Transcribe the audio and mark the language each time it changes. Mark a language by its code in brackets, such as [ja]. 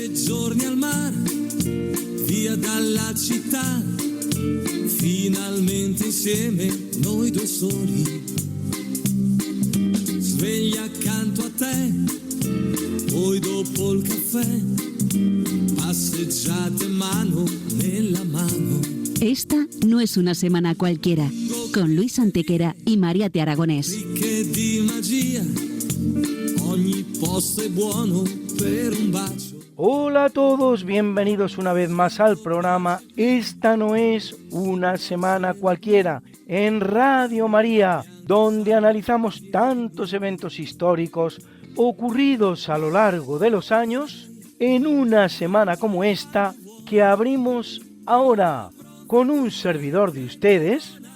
[it] giorni al mare, via dalla città, finalmente insieme noi due soli, sveglia accanto a te, poi dopo il caffè, passeggiate mano nella mano. [es] Esta no es una semana cualquiera, con Luis Antequera y Mariate Aragonés. [it] Ricche di magia, ogni posto è buono per un bacio. [es] Hola a todos, bienvenidos una vez más al programa Esta no es una semana cualquiera, en Radio María, donde analizamos tantos eventos históricos ocurridos a lo largo de los años, en una semana como esta que abrimos ahora con un servidor de ustedes,